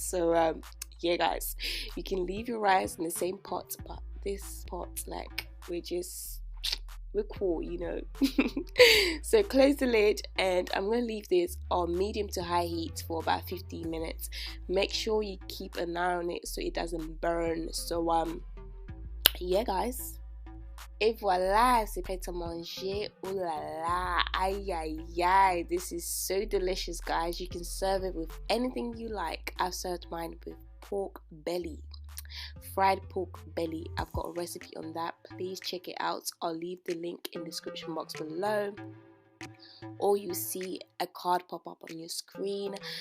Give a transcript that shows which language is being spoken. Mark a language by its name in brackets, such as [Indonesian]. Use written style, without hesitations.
[English] So yeah guys, you can leave your rice in the same pot, but this pot, like, we're cool, you know. So close the lid, and I'm gonna leave this on medium to high heat for about 15 minutes. Make sure you keep an eye on it so it doesn't burn. So yeah guys, [French] et voilà, c'est prêt à manger. Oh la la, aïe aïe aïe, [English] this is so delicious guys. You can serve it with anything you like. I've served mine with pork belly, fried pork belly. I've got a recipe on that. Please check it out. I'll leave the link in the description box below, or you see a card pop up on your screen.